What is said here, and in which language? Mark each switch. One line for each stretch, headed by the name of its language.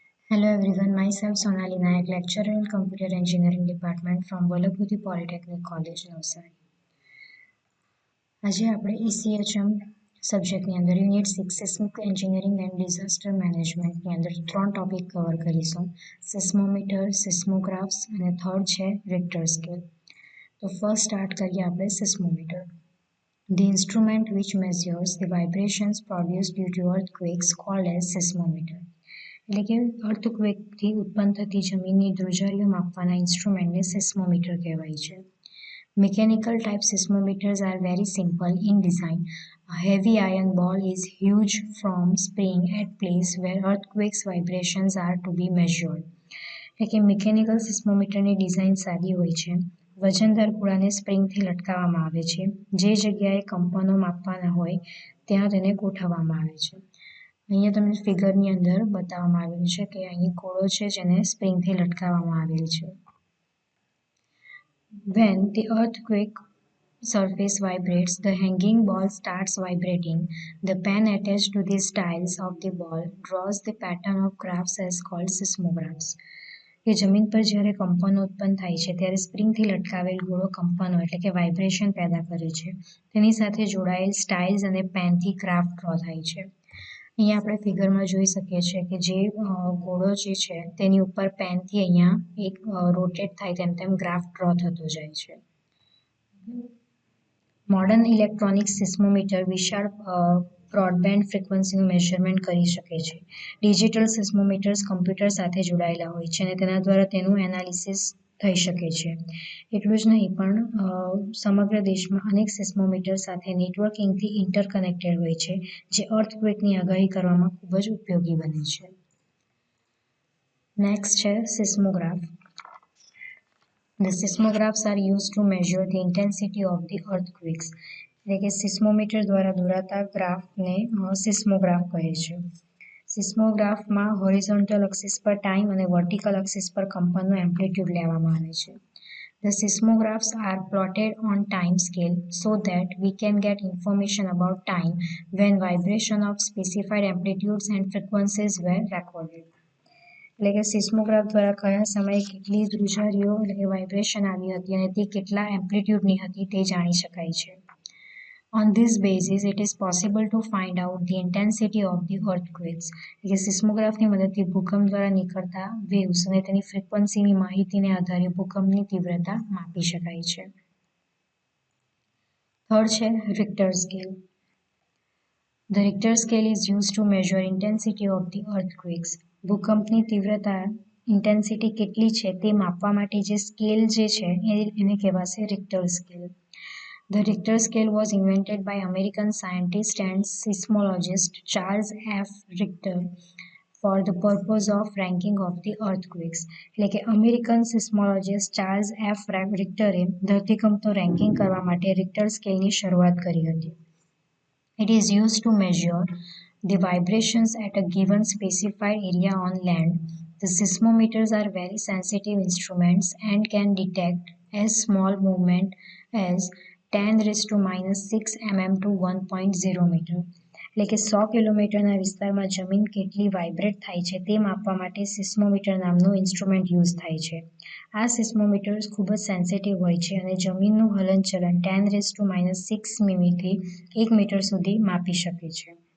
English: Hello everyone, myself Sonali Nayak, lecturer in Computer Engineering Department from Vallabhudi Polytechnic College, Navsari.
Gujarati: આજે આપણે ECHM સબ્જેક્ટની અંદર unit 6 seismic engineering and disaster મેનેજમેન્ટની અંદર 3 topic cover કરીશું. સિસ્મોમીટર, સિસ્મોગ્રાફ્સ અને third છે રિક્ટર સ્કેલ. તો ફર્સ્ટ સ્ટાર્ટ કરીએ આપણે સિસ્મોમીટર.
English: The instrument which measures the vibrations produced due to earthquakes called as seismometer.
Gujarati: એટલે કે અર્થક્વેકથી ઉત્પન્ન થતી જમીનની ધ્રુજારીઓ માપવાના ઇન્સ્ટ્રુમેન્ટને સિસ્મોમીટર કહેવાય છે.
English: Mechanical type seismometers are very simple in design. A heavy iron ball is hinged from spring at place where earthquakes vibrations are to be measured.
Gujarati: એટલે કે મિકેનિકલ સિસ્મોમીટરની ડિઝાઇન સાદી હોય છે. વજનદાર ગોળાને સ્પ્રિંગથી લટકાવવામાં આવે છે. જે જગ્યાએ કંપનો માપવાના હોય ત્યાં તેને ગોઠવવામાં આવે છે. અહીંયા તમને ફિગરની અંદર બતાવવામાં આવેલું છે કે અહીં ગોળો છે જેને સ્પ્રિંગથી લટકાવવામાં આવેલ છે.
English: When the earthquake surface vibrates, the hanging ball starts vibrating. The pen attached to the styles of the ball draws the pattern of graphs as called seismographs.
Gujarati: કે જમીન પર જ્યારે કંપનો ઉત્પન્ન થાય છે ત્યારે સ્પ્રિંગથી લટકાવેલ ગોળો કંપનો એટલે કે વાઇબ્રેશન પેદા કરે છે. તેની સાથે જોડાયેલ સ્ટાઇલ્સ અને પેનથી ગ્રાફ ડ્રો થાય છે. અહીંયા આપણે ફિગરમાં જોઈ શકીએ છીએ કે જે ગોળો જે છે તેની ઉપર પેનથી અહીંયા એક રોટેટ થાય તેમ તેમ ગ્રાફ ડ્રો થતો જાય છે. મોડર્ન ઇલેક્ટ્રોનિક સિસ્મોમીટર વિશાળ બ્રોડબેન્ડ ફ્રીક્વન્સીનું મેઝરમેન્ટ કરી શકે છે. ડિજિટલ સિસ્મોમીટર્સ કમ્પ્યુટર સાથે જોડાયેલા હોય છે અને તેના દ્વારા તેનું એનાલિસિસ થઈ શકે છે. એટલું જ નહીં પણ સમગ્ર દેશમાં અનેક સિસ્મોમીટર સાથે નેટવર્કિંગથી ઇન્ટરકનેક્ટેડ હોય છે જે અર્થક્વેકની આગાહી કરવામાં ખૂબ જ ઉપયોગી બને છે. નેક્સ્ટ છે seismograph.
English: The seismographs are used to measure the intensity of the earthquakes.
Gujarati: એટલે કે સિસ્મોમીટર દ્વારા દોરાતા ગ્રાફને સિસ્મોગ્રાફ કહે છે. સિસ્મોગ્રાફમાં હોરિઝોન્ટલ એક્સિસ પર ટાઈમ અને વર્ટિકલ એક્સિસ પર કંપનનો એમ્પ્લિટ્યુડ લેવામાં આવે છે.
English: The seismographs are plotted on time scale so that we can get information about time when vibration of specified amplitudes and frequencies were recorded.
Gujarati: એટલે કે સિસ્મોગ્રાફ દ્વારા કયા સમયે કેટલી ધ્રુજારીઓ એટલે કે વાઇબ્રેશન આવી હતી અને તે કેટલા એમ્પ્લિટ્યુડની હતી તે જાણી શકાય છે.
English: On this basis, it is possible to find out the intensity of the earthquakes.
Gujarati: એટલે કે સિસ્મોગ્રાફની મદદથી ભૂકંપ દ્વારા નીકળતા વેવ્સ અને તેની ફ્રીક્વન્સીની માહિતીને આધારે ભૂકંપની તીવ્રતા માપી શકાય છે. થર્ડ છે Richter scale.
English: The Richter scale is used to measure intensity of the earthquakes.
Gujarati: ભૂકંપની તીવ્રતા ઇન્ટેન્સિટી કેટલી છે તે માપવા માટે જે સ્કેલ જે છે એને કહેવાશે Richter scale.
English: The Richter scale was invented by American scientist and seismologist Charles F. Richter for the purpose of ranking of the earthquakes.
Gujarati: એટલે કે અમેરિકન સિસ્મોલોજિસ્ટ ચાર્લ્સ એફ રિક્ટરે ધરતીકંપનું રેન્કિંગ કરવા માટે રિક્ટર સ્કેલની શરૂઆત કરી હતી.
English: It is used to measure the vibrations at a given specified area on land. The seismometers are very sensitive instruments and can detect as small movement as 10⁻⁻⁶ mm to 1.0 meter.
Gujarati: એટલે કે 100 કિલોમીટરના વિસ્તારમાં જમીન કેટલી વાઇબ્રેટ થાય છે તે માપવા માટે સિસ્મોમીટર નામનું ઇન્સ્ટ્રુમેન્ટ યુઝ થાય છે. આ સિસ્મોમીટર્સ ખૂબ જ સેન્સિટિવ હોય છે અને જમીનનું હલનચલન 10⁻⁶ મીમીથી 1 મીટર સુધી માપી શકે છે.